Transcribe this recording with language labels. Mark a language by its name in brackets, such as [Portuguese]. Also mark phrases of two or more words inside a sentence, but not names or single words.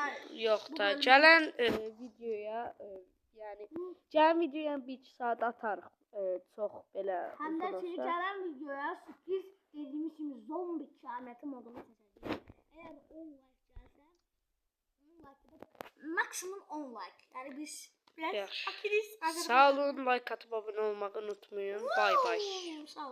[Azerbaijani] Yox da, gələn videoya, yəni, gələn videoya 1-2 saat atarıq. Çox belə Həm də sizi gələn videoya sürpriz dediyimiz kimi zombi kıyameti modunu seçəcəyik. Eğer 10 like gəlsə, 10 like maksimum 10 like. [Turkish] Yəni biz biraz akiliz. [Azerbaijani] Sağ olun, [Turkish] like atıp abone olmayı unutmayın. Bay bay. [Azerbaijani] Sağ ol.